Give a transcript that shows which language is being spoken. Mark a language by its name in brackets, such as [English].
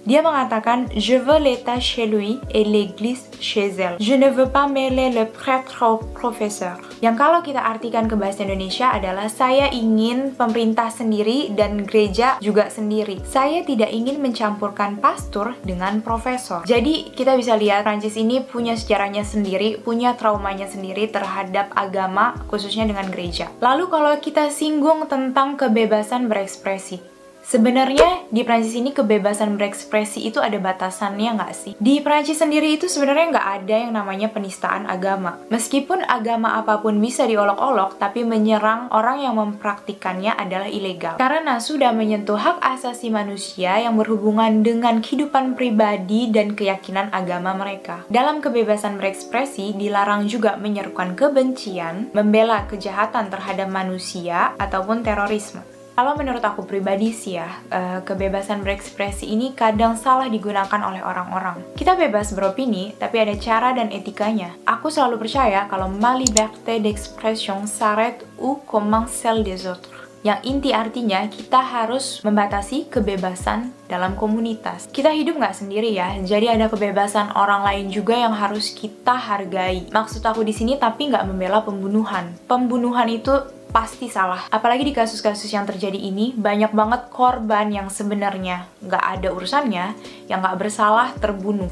[French] Dia mengatakan, "Je veux l'État chez lui et l'Église chez elle. Je ne veux pas mêler le prêtre au professeur." [Indonesian] Yang kalau kita artikan ke bahasa Indonesia adalah, saya ingin pemerintah sendiri dan gereja juga sendiri. Saya tidak ingin mencampurkan pastor dengan profesor. Jadi kita bisa lihat Prancis ini punya sejarahnya sendiri, punya traumanya sendiri terhadap agama, khususnya dengan gereja. Lalu kalau kita singgung tentang kebebasan berekspresi, sebenarnya di Prancis ini kebebasan berekspresi itu ada batasannya nggak sih? Di Prancis sendiri itu sebenarnya nggak ada yang namanya penistaan agama. Meskipun agama apapun bisa diolok-olok, tapi menyerang orang yang mempraktikannya adalah ilegal. Karena sudah menyentuh hak asasi manusia yang berhubungan dengan kehidupan pribadi dan keyakinan agama mereka. Dalam kebebasan berekspresi dilarang juga menyerukan kebencian, membela kejahatan terhadap manusia, ataupun terorisme. Kalau menurut aku pribadi sih ya, kebebasan berekspresi ini kadang salah digunakan oleh orang-orang. Kita bebas beropini, tapi ada cara dan etikanya. Aku selalu percaya kalau [French] ma liberté d'expression s'arrête où commence celle des autres. [Indonesian] Yang inti artinya kita harus membatasi kebebasan dalam komunitas. Kita hidup nggak sendiri ya, jadi ada kebebasan orang lain juga yang harus kita hargai. Maksud aku di sini tapi nggak membela pembunuhan. Pembunuhan itu pasti salah. Apalagi di kasus-kasus yang terjadi ini, banyak banget korban yang sebenarnya nggak ada urusannya, yang nggak bersalah terbunuh.